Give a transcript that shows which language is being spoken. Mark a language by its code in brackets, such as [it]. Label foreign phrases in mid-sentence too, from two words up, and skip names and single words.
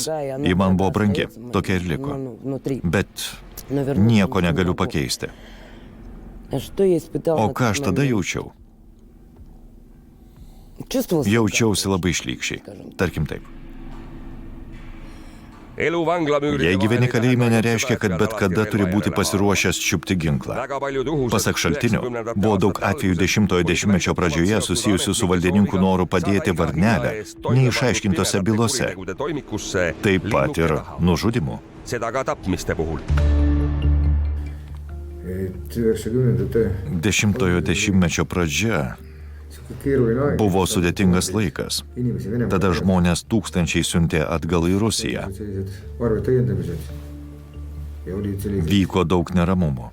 [lt] Ji man buvo brangi, tokia ir liko. Bet nieko negaliu pakeisti. O ką aš tada jaučiau? Jaučiausi labai šlykščiai. Tarkim taip. [et] elu vanglamüüride [lt] Jei gyveni [et] vahel ei [lt] kalėjime, [et] tähenda [lt] nereiškia, [et] seda, [lt] kad [et] et [lt] bet [et] pead [lt] kada [et] alati [lt] turi [et] relva [lt] būti [et] järele [lt] pasiruošęs čiupti ginklą. [et] Väga paljud uhused [lt] Pasak šaltinių, 90. buvo daug atvejų 10-ojo dešimtmečio pradžioje susijusių su valdininkų noru padėti varnelę neišaiškintose bylose, taip pat ir nužudimų. [et] Seda ka tapmiste puhul. [lt] 10-ojo dešimtmečio pradžia buvo sudėtingas laikas. Tada žmonės tūkstančiai siuntė atgal į Rusiją. Vyko daug neramumų.